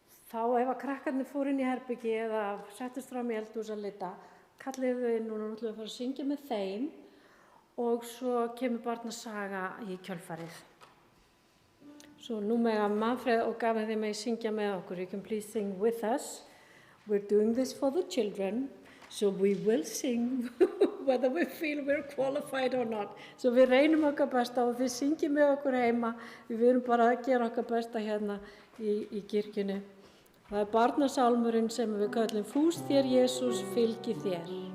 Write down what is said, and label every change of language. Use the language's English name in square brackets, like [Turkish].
[Icelandic] Þá ef að krakkarnir fóru inn í herbyggi eða settust fram í eldhús að leita, kallið þau inn og nú ætlum við að fara að syngja með þeim og svo kemur barnasaga í kjölfarið. Svo nú mega Manfred og Gavin þeim að syngja með okkur. [English] You can please sing with us. We're doing this for the children, so we will sing whether we feel we're qualified or not. [Icelandic] So við reynum okkar besta og þið syngjum með okkur heima. Við erum bara að gera okkar besta hérna í kirkjunni. Það barnasálmurinn sem við köllum Fús þér Jesús, fylgi þér.